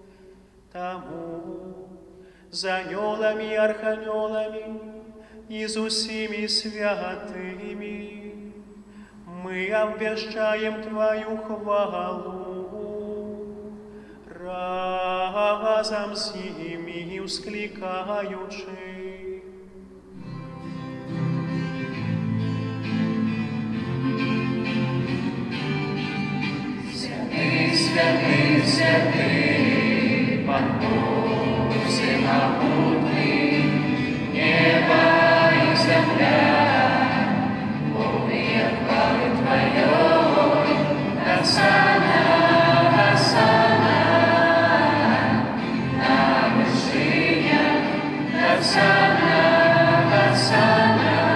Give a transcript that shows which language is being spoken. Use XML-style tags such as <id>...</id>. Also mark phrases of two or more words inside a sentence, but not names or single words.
<be>Таму з анёламі і арханёламі і з усімі святымі мы абвяшчаем Твою хвалу, разам з імі усклікаючы. Святый, святый, Пан Бог</be> <ru>всемогутный, небо и земля, полные хвалы Твоей, Осанна, Осанна, на вершинах, Осанна, Осанна,</ru>